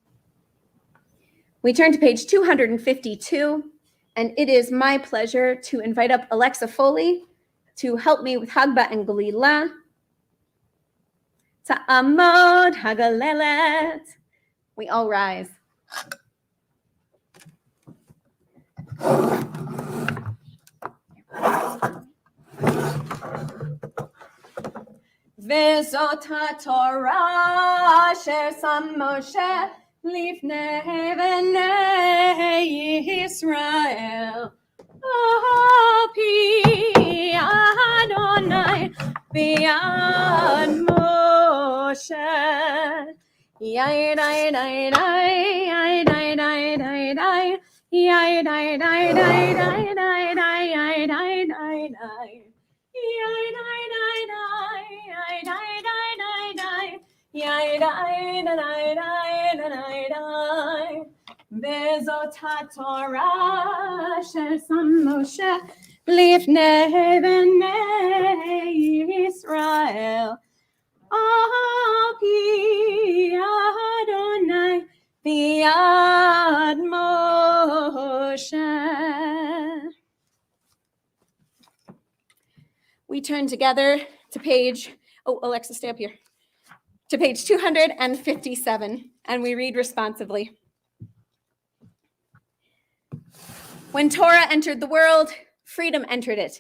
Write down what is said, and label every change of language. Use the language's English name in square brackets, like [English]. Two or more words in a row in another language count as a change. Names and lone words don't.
[English] We turn to page 252, and it is my pleasure to invite up Alexa Foley to help me with Hagba and Galila. [Hebrew] תעמוד הגוללת. [English] We all rise. [Hebrew] וזאת התורה אשר שם משה לפני בני ישראל. על פי יהוה ביד משה. Yai dai dai dai, yai dai dai dai dai, yai dai dai dai dai dai dai, yai dai dai dai. Yai dai dai dai, yai dai dai dai dai, yai dai dai dai dai dai. וזאת התורה אשר שם משה לפני בני ישראל. על פי יהוה ביד משה. [English] We turn together to page, Alexa, stay up here, to page 257, and we read responsively. When Torah entered the world, freedom entered it.